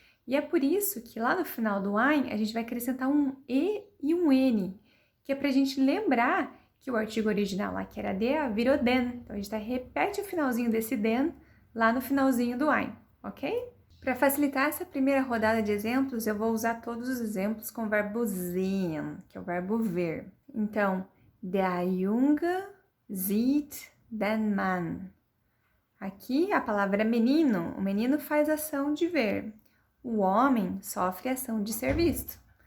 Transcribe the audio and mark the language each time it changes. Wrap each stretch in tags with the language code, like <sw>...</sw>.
<pt>E é por isso que lá no final do ein a gente vai acrescentar um e e um n, que é para a gente lembrar que o artigo original lá, que era der, virou den. Então, a gente repete o finalzinho desse den lá no finalzinho do ein, ok? Para facilitar essa primeira rodada de exemplos, eu vou usar todos os exemplos com o verbo sehen, que é o verbo ver. Então,</pt> <de>der Junge sieht den Mann.</de> <pt>Aqui a palavra menino, o menino faz ação de ver. O homem sofre ação de ser visto.</pt>